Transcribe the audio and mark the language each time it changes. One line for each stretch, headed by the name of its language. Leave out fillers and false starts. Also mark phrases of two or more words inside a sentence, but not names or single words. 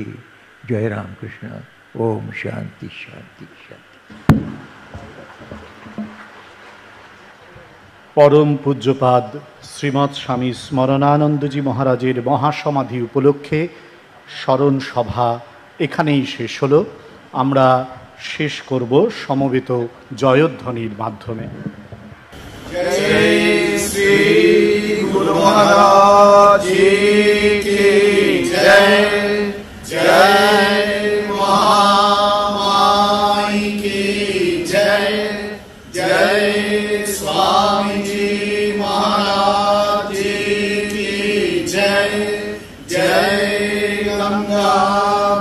Bangla: জয় রামকৃষ্ণ। ওম শান্তি শান্তি শান্তি। পরম পূজ্যপাদ শ্রীমৎ স্বামী স্মরণানন্দজি মহারাজের মহাসমাধি উপলক্ষে স্মরণ সভা এখানেই শেষ হলো। আমরা শেষ করব সমবেত জয়ধ্বনির মাধ্যমে।
Hindi: जय श्री गुरु महाराज की जय, जय महामाई की जय, जय स्वामी जी महाराज की जय, जय गंगा